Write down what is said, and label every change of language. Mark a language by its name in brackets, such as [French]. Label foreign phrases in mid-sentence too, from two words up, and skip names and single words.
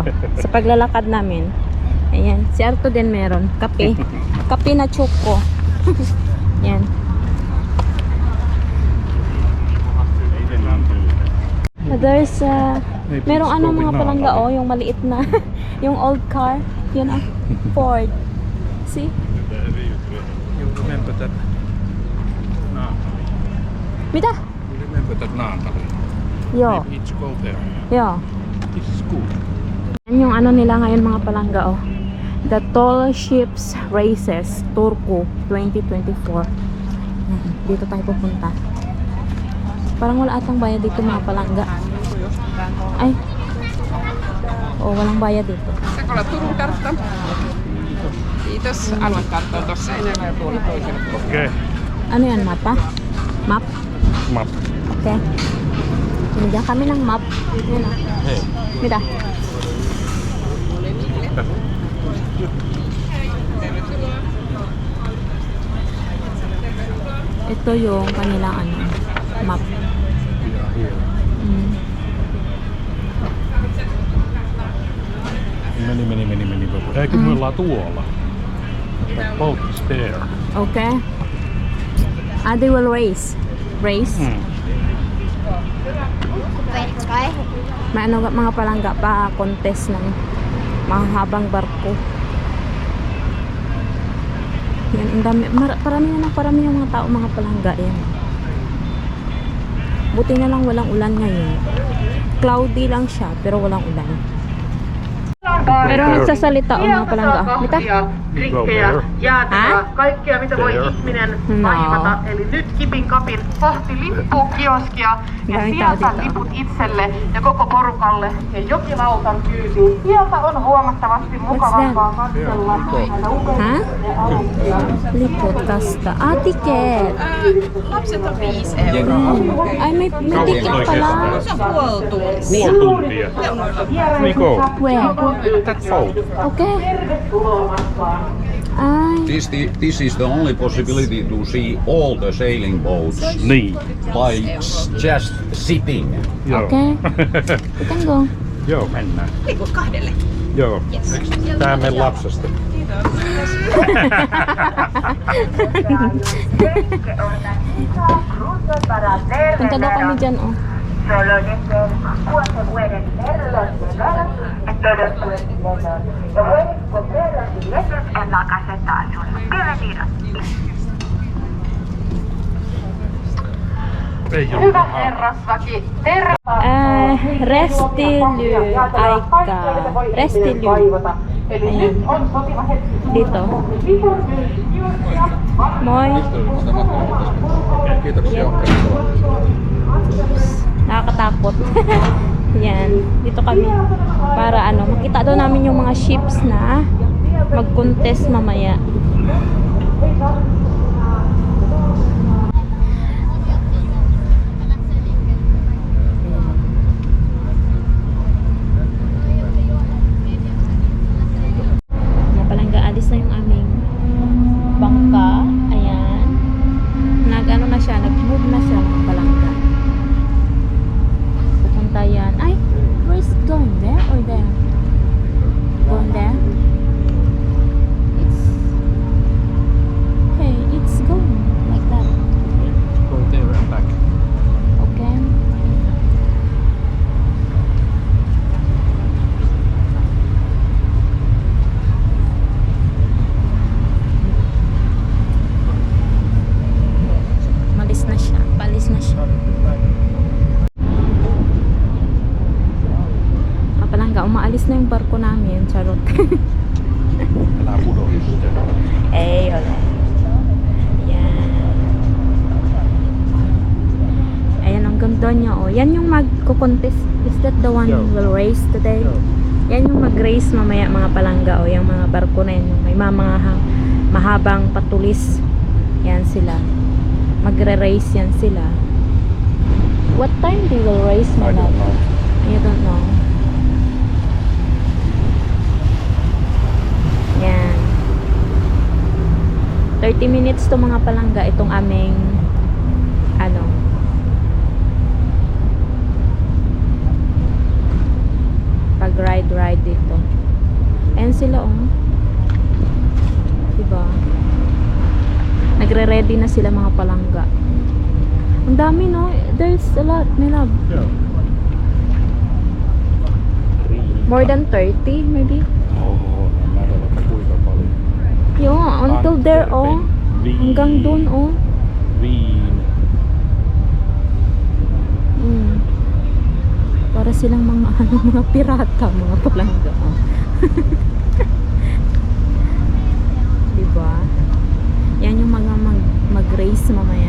[Filipino] Sa paglalakad namin. Ayan. Si Arto din meron. Kape. Kape na choco. Ayan. There's merong ano mga palangga, oh, yung maliit na, yung [English] old car. [Filipino] Yun, [English] ah. Ford. See? You remember that? Naantali. [Finnish] Mitä? [English] You remember that Naantali? Yo. Maybe it's go there. Yo. This is good. [Filipino] Yan yung ano nila ngayon mga palangga, oh. [English] The Tall Ships Races Turku 2024. [Filipino] Dito tayo pupunta. Parang wala atang bayad dito mga palangga. Ay. Oh, walang bayad dito. [Finnish] Sakola Turun kartta. Kiitos. Aluekartta on tossa edellä ja tuolla toisella. [Filipino] Okay. Ano yan, mapa? Map? Map. Okay. Binigyan kami ng map. Yun, ah. Hey. [Finnish] Mida? [Filipino] Ito yung kanilang ano, map. [English] Here. Mm. Meni boat. [Finnish] Eikö me ollaan tuolla? [English] That boat is there. Okay. They will race. Race? [Filipino] May ano mga palangga pa contest ng mahahabang barko. Yan, ang dami. Parami yung mga tao, mga palangga. Yan. Buti na lang walang ulan ngayon. Cloudy lang siya, pero walang ulan. Pero nagsasalita ang mga palangga. [Finnish] Mitä? Drinkkeja, jäätelöä, kaikkea mitä voi ihminen vaivata. Eli nyt Kipin Kapin kohti lippukioskia ja sieltä liput itselle ja koko porukalle ja jokilautan kyytiin. Sieltä on huomattavasti mukavampaa katsella näitä upeita aluksia. Liput tästä. Tiket. Lapset on 5 €. [Filipino] Ay, may tiket pala. [Finnish] Se on puoli tuntia. Puoli tuntia. [English] We go. Where? That boat. Okay. Ai. This is the only possibility to see all the sailing boats [Finnish] Niin. [English] by just sitting. [Finnish] Joo. [English] Okay. We can go. [Finnish] Joo, mennään. Liput 2. Joo. Tää meidän lapsesta. [Filipino] Punta daw kami dyan, oh. [Finnish] Ei oo Hyvä rahaa. herrasväki, terve! Restily-aika. Restily. Eli nyt on sopiva hetki. [Filipino] Dito. Moi. [Finnish] Kiitoksia. [Filipino] Nakakatakot. Yan. Dito kami. Para ano, makita daw namin yung mga ships na mag-contest mamaya. Mga palangga, alis na yung aming bangka. Ayan. Nag-ano na siya, nag-move na siya mga palangga. Pupunta yan. Ay, [English] where's going? There or there? Going there? It's going like that. Go there and back. [Filipino] Okay. Malis na siya. Palis na siya. Kapalangga, umaalis na yung barko namin. Charot. [Finnish] Älä pudo sitten. Ei ole. [Filipino] Ayan. Ayan, ang ganda Donya, oh. Yan yung magko-contest. [English] Is that the one [Filipino] Yeah. will race today? Yan yung mag-race mamaya mga palangga, oh. Yung mga barko na yan. Yung may mahabang patulis. Yan sila. Magre-race yan sila. [English] What time they will race, my I don't love? know. You don't know. [Filipino] Yan. 30 minutes to mga palangga itong aming ano pag ride dito. Ayan sila, oh. Diba? Nagre-ready na sila mga palangga. Ang dami, [English] no? There's a lot, my love. Yeah. More than 30 maybe. [Finnish] Oo, en mä tiedä, että kuinka paljon. [English] Yo, until there, oh. Viin. [Filipino] Hanggang dun, oh. Viin. Para silang mga mga pirata, mga palangga. Oh. Diba? Yan yung mga mag-race mamaya.